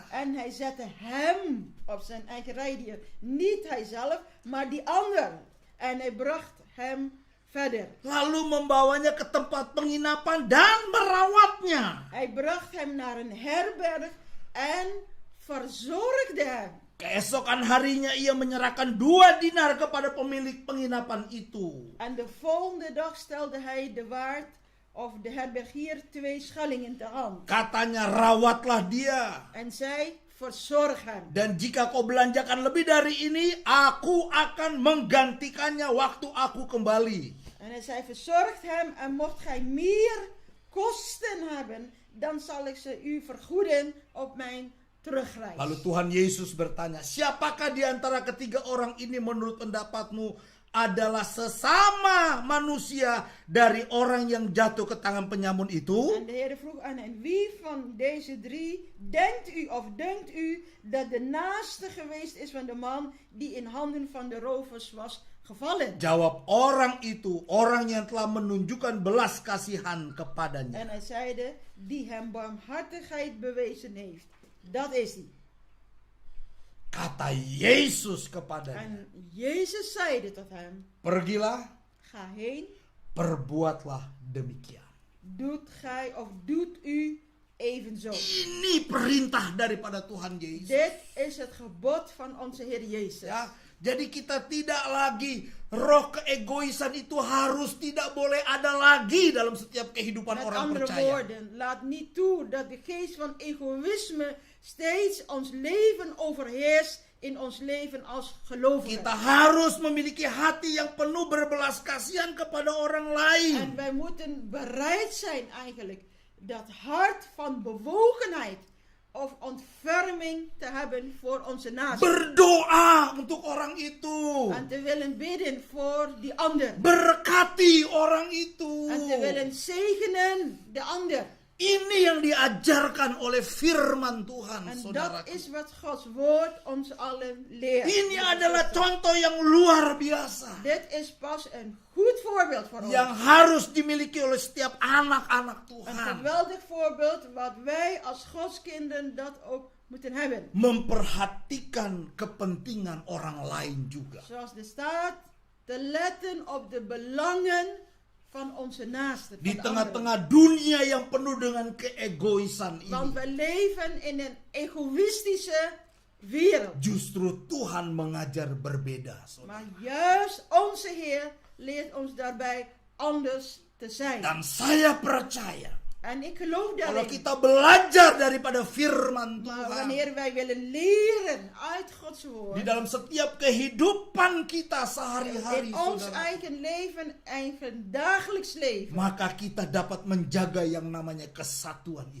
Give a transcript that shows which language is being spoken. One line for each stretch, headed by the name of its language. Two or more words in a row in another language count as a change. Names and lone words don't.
Dutch: En hij zette hem op zijn eigen rijdier. Niet hijzelf, maar die ander. En hij bracht hem verder.
Indonesian: Lalu membawanya ke tempat penginapan dan merawatnya.
Dutch: Hij bracht hem naar een herberg en verzorgde hem.
Indonesian: Keesokan harinya ia menyerahkan 2 dinar kepada pemilik penginapan itu.
Dutch: En de volgende dag stelde hij de waard of de herbergier 2 schellingen ter hand.
Indonesian: Katanya, rawatlah dia.
Dutch: En zei, verzorg hem.
Indonesian: Dan jika kau belanjakan lebih dari ini, aku akan menggantikannya waktu aku kembali.
Dutch: En hij zei, verzorg hem en mocht gij meer kosten hebben, dan zal ik ze u vergoeden op mijn terugreis.
Indonesian: Lalu Tuhan Yesus bertanya, siapakah di antara ketiga orang ini menurut pendapatmu adalah sesama manusia dari orang yang jatuh ke tangan penyamun itu?
Dutch: En de Heer vroeg aan hen, wie van deze 3 denkt u dat de naaste geweest is van de man die in handen van de rovers was gevallen?
Indonesian: Jawab orang itu, orang yang telah menunjukkan belas kasihan kepadanya.
Dutch: En hij zeide, die hem barmhartigheid bewezen heeft. Dat is hij.
Indonesian: Kata Yesus kepadanya,
Dutch: En Jezus zeide tot hem,
Indonesian: pergilah,
Dutch: ga heen,
Indonesian: perbuatlah demikian.
Dutch: doet u evenzo.
Indonesian: Ini perintah daripada Tuhan Yesus.
Dutch: Dit is het gebod van onze Heer Jezus.
Indonesian: Ya, jadi kita tidak lagi, roh keegoisan itu harus tidak boleh ada lagi dalam setiap kehidupan
Dutch: Met
Indonesian: orang
Dutch: andere
Indonesian: percaya.
Dutch: woorden, laat niet toe dat de geest van egoïsme steeds ons leven overheerst in ons leven als gelovigen.
Indonesian: Kita harus memiliki hati yang penuh berbelas kasihan kepada orang
Dutch: En
Indonesian: lain.
Dutch: wij moeten bereid zijn eigenlijk dat hart van bewogenheid of ontferming te hebben voor onze naasten.
Indonesian: Berdoa untuk orang itu.
Dutch: En te willen bidden voor die ander.
Indonesian: Berkati orang itu.
Dutch: En te willen zegenen de ander.
Indonesian: Ini yang diajarkan oleh firman Tuhan,
Dutch: En
Indonesian: saudara.
Dutch: dat is wat Gods woord ons allen leert.
Indonesian: Ini adalah contoh yang luar biasa.
Dutch: Dit is pas een goed voorbeeld voor ons.
Indonesian: Yang harus dimiliki oleh setiap anak-anak
Dutch: Een
Indonesian: Tuhan.
Dutch: geweldig voorbeeld wat wij als Godskinderen dat ook moeten hebben.
Indonesian: Memperhatikan kepentingan orang lain juga.
Dutch: Zoals er staat, te letten op de belangen van onze naasten.
Indonesian: Di
Dutch: van de
Indonesian: tengah-tengah dunia yang penuh dengan keegoisan
Dutch: anderen. Want
Indonesian: ini,
Dutch: we leven in een egoïstische wereld.
Indonesian: justru Tuhan mengajar berbeda, saudara.
Dutch: Maar juist onze Heer leert ons daarbij anders te zijn.
Indonesian: Dan saya percaya,
Dutch: En ik geloof
Indonesian: kalau
Dutch: daarin.
Indonesian: kita belajar daripada firman
Dutch: Maar
Indonesian: Tuhan,
Dutch: wanneer wij willen leren uit Gods
Indonesian: di
Dutch: woord,
Indonesian: dalam setiap kehidupan kita sehari-hari,
Dutch: in ons
Indonesian: saudara,
Dutch: eigen leven, eigen dagelijks leven,
Indonesian: maka kita dapat menjaga yang namanya kesatuan itu.